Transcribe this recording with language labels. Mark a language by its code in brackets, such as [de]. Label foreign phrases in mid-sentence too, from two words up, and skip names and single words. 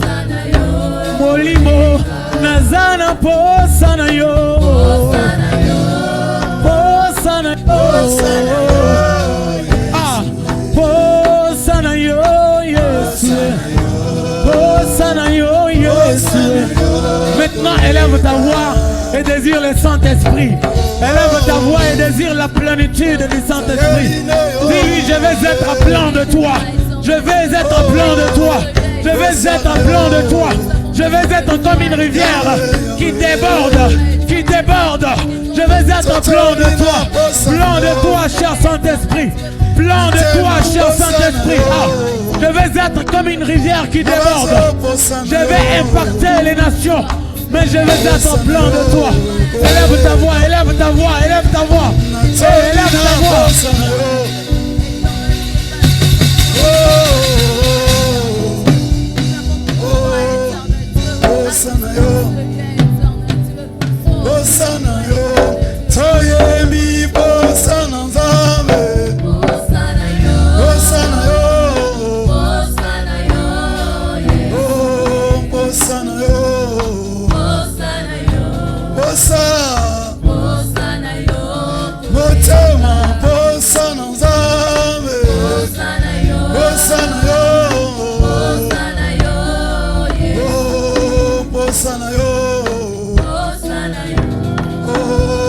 [ln] Hosanna yo. Bolimo nazana Hosanna yo. Hosanna yo. Hosanna yo. Hosanna yo, yes. Hosanna yo, yes. [fr] Maintenant, élève ta voix et désire le Saint-Esprit. Élève ta voix et désire la plénitude du Saint-Esprit. Dis-lui, je vais être plein de toi. Je vais être plein de toi. Je vais être plein de toi. Je vais être comme une rivière qui déborde, qui déborde. Je vais être plein de toi, cher Saint-Esprit. Plein de toi, cher Saint-Esprit. Je vais être comme une rivière qui déborde. Je vais impacter les nations, mais je vais être plein de toi. Élève ta voix, élève ta voix, élève ta voix. Élève ta voix. [ln] Hosanna yo. Hosanna yo. Toyemi Hosanna nzambe. Hosanna yo. Hosanna yo. Hosanna yo. Oh, Hosanna yo. Hosanna yo. Hosanna yo. Motema Hosanna nzambe. Hosanna yo. Hosanna yo. Hosanna yo. Oh, Hosanna yo. Hosanna yo.